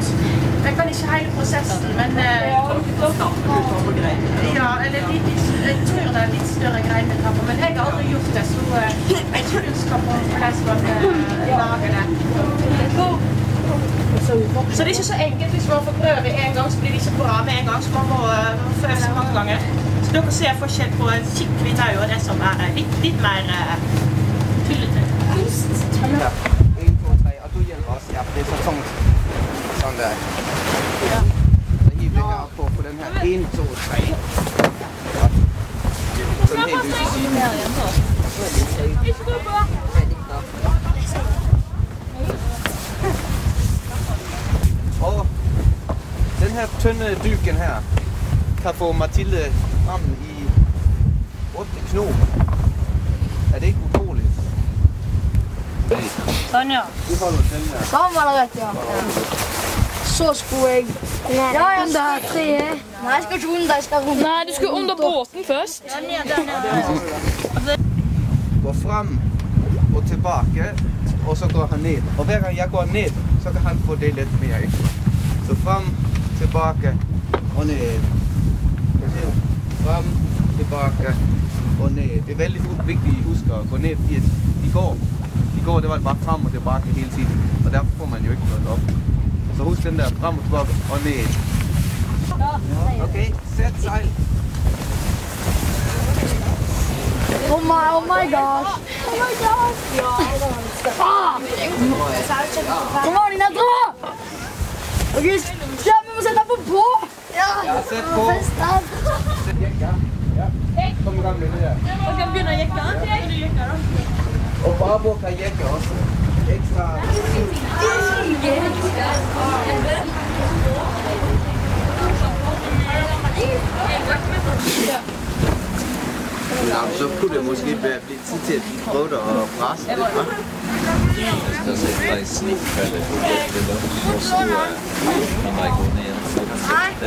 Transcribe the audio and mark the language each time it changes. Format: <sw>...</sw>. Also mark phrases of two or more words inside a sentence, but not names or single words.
<no>Jeg kan ikke hele prosessen, men ja, eller jeg tror det litt større greiner vi tar på, men jeg har aldri gjort det, så jeg har ikke kunnskap om hvordan man lager det. Så det er ikke så enkelt hvis man får prøve en gang, så blir det ikke bra med en gang, så man må prøve seg mange ganger. Så dere ser forskjell på en skikkelig tau og det som er litt mer tullete. Ja, 1, 2, 3,</no> <da>og du hjælper også. Ja, det er så tungt. Sådan der. Så hiv det her på den her. 1, 2, 3. Godt. Sådan helt lyst til siden. Og den her tynde dyken her kan få Mathilde frem i 8 knop. Er det ikke utroligt?</da> <no>Sånn, ja. Vi holder den her. Sånn var det rett, ja. Så skulle jeg under treet. Nei, jeg skal ikke under, jeg skal rundt. Nei, du skal under båten først. Gå frem og tilbake, og så går han ned. Og hver gang jeg går ned, så kan han få det litt mer ekstra. Så frem, tilbake og ned. Frem, tilbake og ned.</no> <da>Det er veldig vigtigt at huske at gå ned, fordi i går det var bare frem og tilbake hele tiden. Og derfor får man jo ikke noget op. Så husk den der frem og tilbake og ned. Okay, sæt sejl.</da> <en>Oh my gosh.</en> <no>Kom an, dine dra! Ok, vi må sette på på!</no> <da>Ja, sæt på. Sæt jekker. Ja. Kom i gang med det der.</da> <no>Og kan begynne å jekke. Og Barbro kan jekke også. Ekstra.</no> <da>Ja, så kunne det måske blive tid til at vi prøvede at presse lidt, hva'? Jeg skal sætte dig i snitfælde, og så kan man gå ned og sætte.</da>